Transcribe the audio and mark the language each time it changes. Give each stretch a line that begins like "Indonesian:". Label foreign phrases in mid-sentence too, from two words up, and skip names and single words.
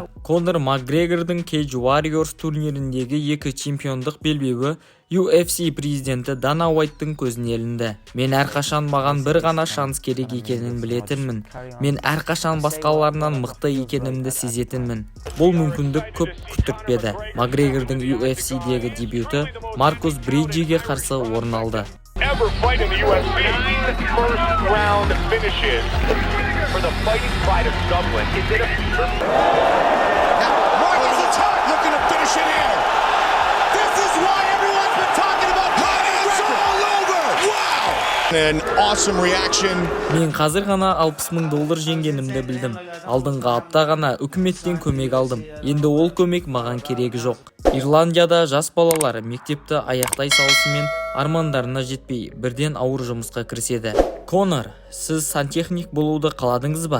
Kazakh: Конор Макгрегордың Cage Warriors турниріндегі 2 чемпиондық белбеуі UFC президенті Дана Уайттың көзіне ілінді. Мен әрқашан маған бір ғана шанс керек екенін білетінмін. Мен әрқашан басқаларынан мықты екенімді сезетінмін. Бұл мүмкіндік көп күттіртпеді. Макгрегордың UFC-дегі дебюті Маркус Бриджиге қарсы орын алды.
English: Ever fight in the UFC. 9 first-round finishes for the Fighting Pride of Dublin. Is it a... Marcus is hurt, looking to finish it here. This is why everyone's been talking about it's all over. Wow! An awesome reaction.
Kazakh: Мен қазір ғана $60,000 жеңгенімді білдім. Алдыңғы апта ғана үкіметтен көмек алдым. Енді ол көмек маған керегі жоқ. Ирландияда жас балалар мектепті аяқтай салысымен армандарына жетпей, бірден ауыр жұмысқа кіріседі. Конор, сіз сантехник болуды қаладыңыз ба?